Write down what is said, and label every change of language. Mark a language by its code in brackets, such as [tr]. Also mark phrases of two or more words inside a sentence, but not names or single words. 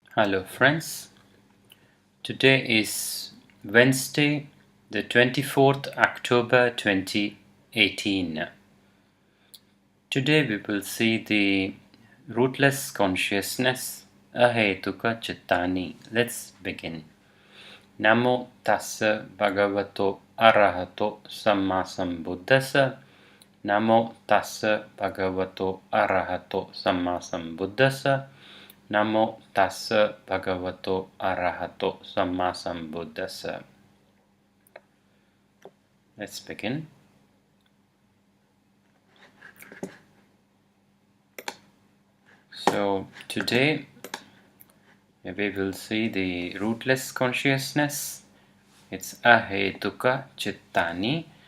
[en] Hello friends, today is Wednesday the 24th October 2018. Today we will see the rootless consciousness [pi] ahetuka chittani. [en] Let's begin. [pi] Namo tassa bhagavato arahato sammasambuddhassa. Namo tassa bhagavato arahato sammasambuddhassa. Namo tassa bhagavato arahato sammasambuddhassa. [en] Let's begin. So today we will see the rootless consciousness. It's [pi] ahetuka chittani.